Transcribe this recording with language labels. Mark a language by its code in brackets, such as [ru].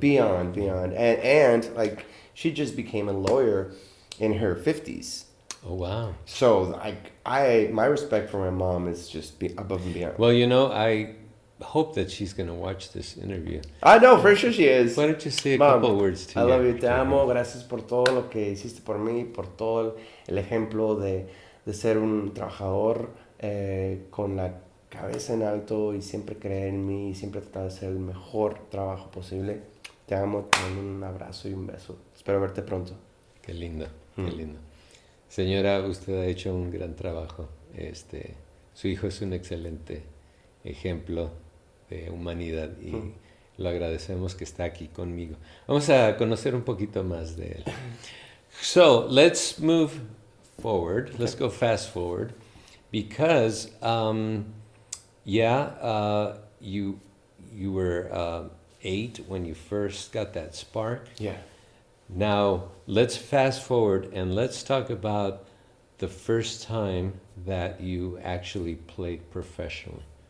[en] beyond, and like she just became a lawyer in her 50s. Oh wow. So my respect for my mom is just above and beyond. Well, I hope that she's going to watch this interview. I know for sure she is. Why don't you say a Mom, couple of words to I love you, to [es] te [en] her? [es] amo, gracias por todo lo que hiciste por mí, por todo el ejemplo de ser un trabajador con la cabeza en alto y siempre creer en mí y siempre tratar de hacer el mejor trabajo posible. Te amo, te mando un abrazo y un beso. Espero verte pronto. Qué lindo, qué lindo. Señora, usted ha hecho un gran trabajo. Su hijo es un excelente ejemplo de humanidad y lo agradecemos que está aquí conmigo. Vamos a conocer un poquito más de él. [en] So, let's move forward. Let's go fast forward because, you were 8 when you first got that spark. Yeah. Now, let's fast forward and let's talk about the first time that you actually played professionally.